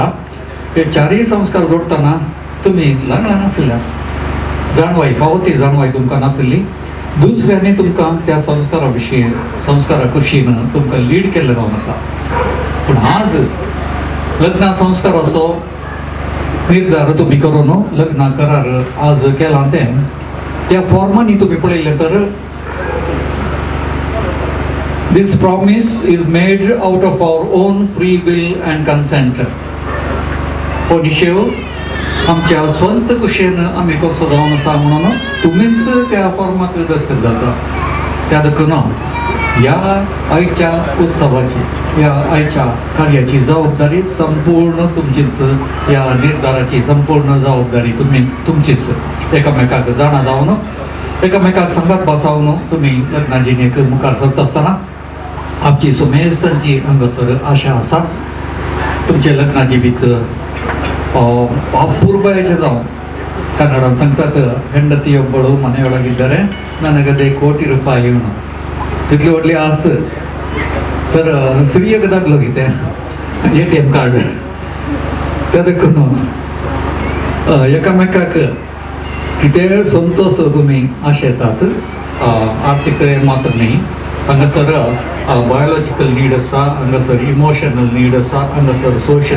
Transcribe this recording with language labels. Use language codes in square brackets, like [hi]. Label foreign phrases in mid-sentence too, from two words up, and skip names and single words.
[kok] हे 4 संस्कार जोडतना तुमी ल्हान ल्हान आसल्या जाणवाई फावो ती जाणवाई तुमकां नातली दुसऱ्यांनी तुमकां त्या संस्कारा विशीं संस्कारा कुशीन तुमकां लीड केल्लें जावन आसा पूण आज लग्ना संस्काराचो निर्धार तुमी करून लग्ना करार आज केला तें त्या फॉर्मांनी तुमी पळयलें तर [en] This promise is made out of our own free will and consent [kok] हो निशेव आमच्या स्वंत कुशेन आमी कसो जावन आसा म्हणून तुमीच त्या फॉर्माक दस्तखत जाता त्या देखून ह्या आयच्या उत्सवाची ह्या आयच्या कार्याची जबाबदारी संपूर्ण तुमचीच ह्या निर्धाराची संपूर्ण जबाबदारी तुमचीच एकामेकाक जाणा जावन एकामेकाक संगात बसावन तुमी लग्ना जिणेक मुखार सरता आसतना आमची सुमेस्तांची हांगासर आशा आसा तुमचे लग्ना जिवीत ಅಪೂರ್ವಯಚೆ जावन ಕನ್ನಡ सांगतात [kn] ಹೆಂಡತಿಯೊಬ್ಬಳು ಮನೆಯೊಳಗಿದ್ದರೆ ನನಗದೇ ಕೋಟಿ ರೂಪಾಯಿ [kok] म्हणून तितली व्हडली आस्त तर स्त्रियक दाखलो कितें [en] ATM card [kok] ते देखून एकामेकाक कितें संतोष तुमी आशेतात आर्थीक मात्र न्ही हांगासर [en] biological need [kok] आसा हांगासर [en] emotional need [kok] आसा हांगासर सोशल